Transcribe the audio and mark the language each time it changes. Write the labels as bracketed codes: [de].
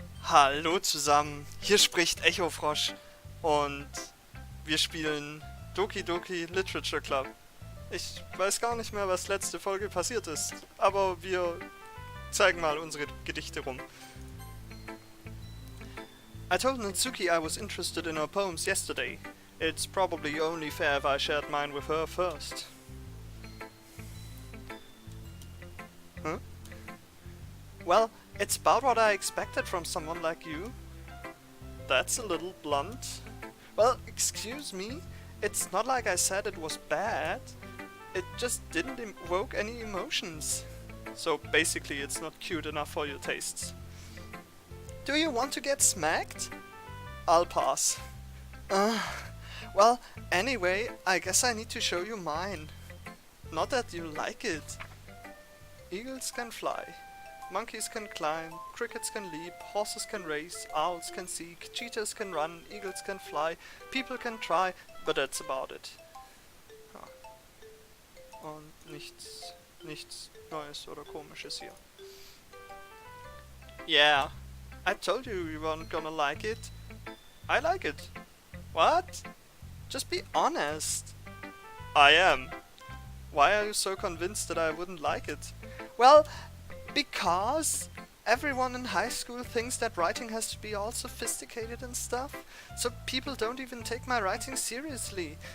[de] Hallo zusammen, hier spricht Echofrosch und wir spielen Doki Doki Literature Club. Ich weiß gar nicht mehr, was letzte Folge passiert ist, aber wir zeigen mal unsere Gedichte rum. [en] I told Natsuki I was interested in her poems yesterday. It's probably only fair if I shared mine with her first. Huh? Well, it's about what I expected from someone like you. That's a little blunt. Well, excuse me, it's not like I said it was bad. It just didn't evoke any emotions. So basically it's not cute enough for your tastes. Do you want to get smacked? I'll pass. Well, anyway, I guess I need to show you mine. Not that you like it. Eagles can fly. Monkeys can climb, crickets can leap, horses can race, owls can seek, cheetahs can run, eagles can fly, people can try, but that's about it. [de] Und nichts Neues oder Komisches hier. [en] Yeah, I told you you weren't gonna like it. I like it. What? Just be honest. I am. Why are you so convinced that I wouldn't like it? Well, because everyone in high school thinks that writing has to be all sophisticated and stuff, so people don't even take my writing seriously.